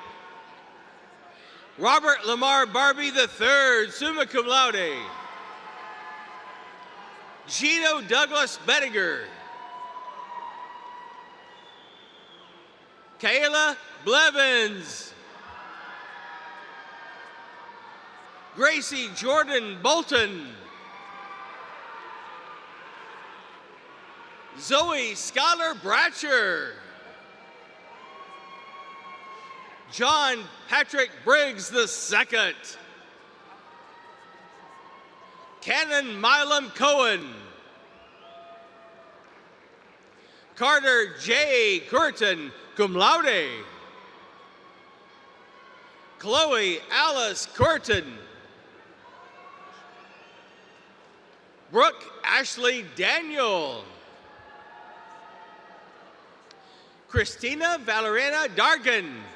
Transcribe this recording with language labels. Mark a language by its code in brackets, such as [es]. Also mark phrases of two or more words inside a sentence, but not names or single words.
[en] Robert Lamar Barbie III, summa cum laude. Gino Douglas Bettinger. Kayla Blevins. Gracie Jordan Bolton. Zoe Scholar Bratcher. John Patrick Briggs II. Canon Milam Cohen. Carter J. Curtin, cum laude. Chloe Alice Curtin. Brooke Ashley Daniel. Christina Valeriana Dargan.